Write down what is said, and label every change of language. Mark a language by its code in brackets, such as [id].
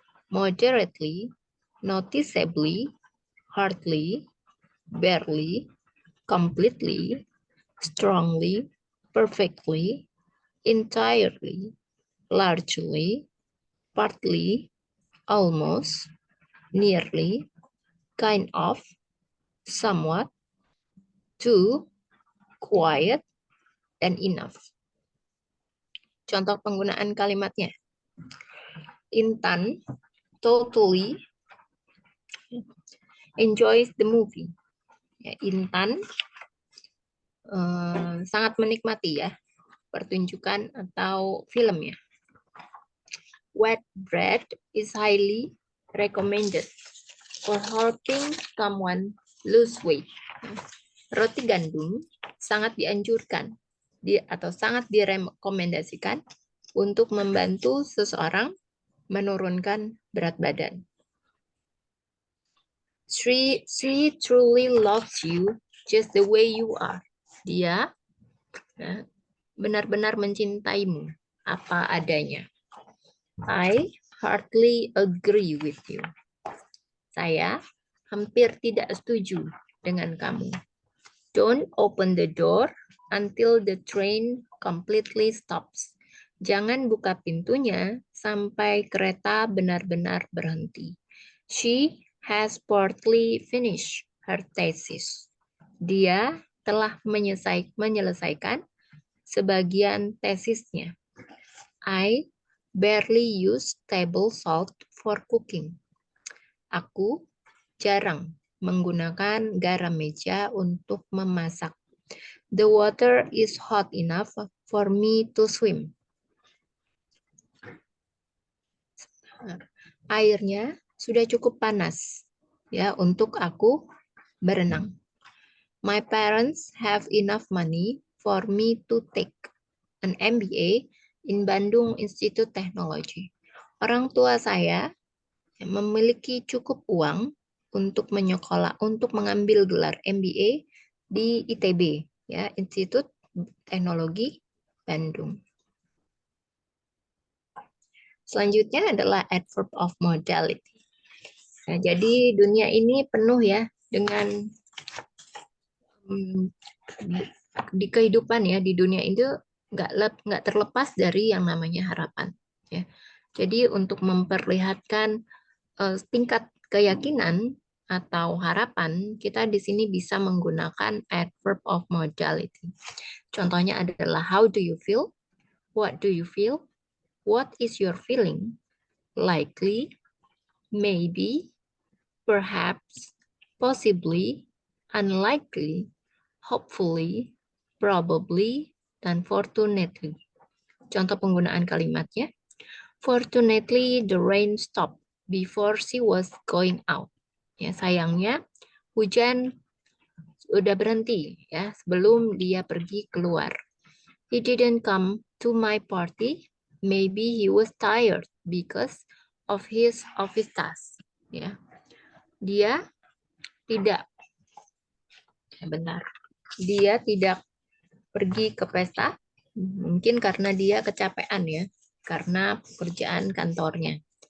[en] moderately, noticeably, hardly, barely, completely, strongly, perfectly, entirely, largely, partly, almost, nearly, kind of, somewhat, too, quiet, dan enough. [id] Contoh penggunaan kalimatnya. [en] Intan totally enjoys the movie. [id] Ya, Intan sangat menikmati ya pertunjukan atau film ya. [en] Wheat bread is highly recommended for helping someone lose weight. [id] Roti gandum sangat dianjurkan atau sangat direkomendasikan untuk membantu seseorang menurunkan berat badan. [en] She truly loves you just the way you are. [id] Dia benar-benar mencintaimu apa adanya. [en] I hardly agree with you. [id] Saya hampir tidak setuju dengan kamu. [en] Don't open the door until the train completely stops. [id] Jangan buka pintunya sampai kereta benar-benar berhenti. [en] She has partly finished her thesis. [id] Dia telah menyelesaikan sebagian tesisnya. [en] I barely use table salt for cooking. [id] Aku jarang menggunakan garam meja untuk memasak. [en] The water is hot enough for me to swim. [id] Airnya sudah cukup panas ya untuk aku berenang. [en] My parents have enough money for me to take an MBA in Bandung Institute Technology. [id] Orang tua saya memiliki cukup uang untuk mengambil gelar MBA di ITB, ya, Institut Teknologi Bandung. Selanjutnya adalah adverb of modality. Nah, jadi dunia ini penuh ya dengan di kehidupan ya di dunia itu nggak terlepas dari yang namanya harapan. Ya. Jadi untuk memperlihatkan tingkat keyakinan atau harapan, kita di sini bisa menggunakan adverb of modality. Contohnya adalah [en] how do you feel? What do you feel? What is your feeling? Likely, maybe, perhaps, possibly, unlikely, hopefully, probably, dan fortunately. [id] Contoh penggunaan kalimatnya. [en] Fortunately, the rain stopped before she was going out. [id] Ya, sayangnya hujan sudah berhenti ya sebelum dia pergi keluar. [en] He didn't come to my party. Maybe he was tired because of his office task. [id] Ya, dia tidak, dia tidak pergi ke pesta. Mungkin karena dia kecapean ya, karena pekerjaan kantornya.